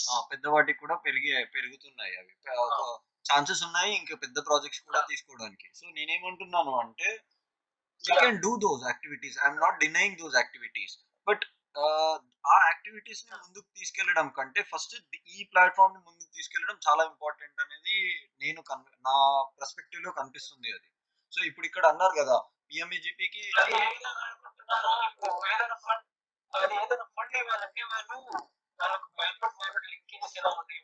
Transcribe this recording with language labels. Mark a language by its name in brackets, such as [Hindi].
[Telugu] పెద్దవాటికి కూడా పెరుగుతున్నాయి అవి. ఒక ఛాన్సెస్ ఉన్నాయి. ఇంకా పెద్ద ప్రాజెక్ట్స్ కూడా తీసుకోవడానికి. సో నేనేమంటున్నాను అంటే [English] we can do those activities. I'm not denying those activities. [Telugu] But ఆ యాక్టివిటీస్ ని ముందుకు తీసుకెళ్లడం కంటే ఫస్ట్ ఈ ప్లాట్‌ఫార్మ్ ని ముందుకు తీసుకెళ్లడం చాలా ఇంపార్టెంట్ అనేది నా పర్స్పెక్టివ్ లో కనిపిస్తుంది అది. సో ఇప్పుడు ఇక్కడ అన్నారు కదా పీఎంఈజీపీకి అది ఏ విధంగా అనుకుంటున్నారో ఇప్పుడు ఏదైనా ఫండ్ ఇవ్వాలంటే వాళ్ళు వాళ్ళకు ప్రైవేట్ లింకేజెస్ ఎలా ఉన్నాయి?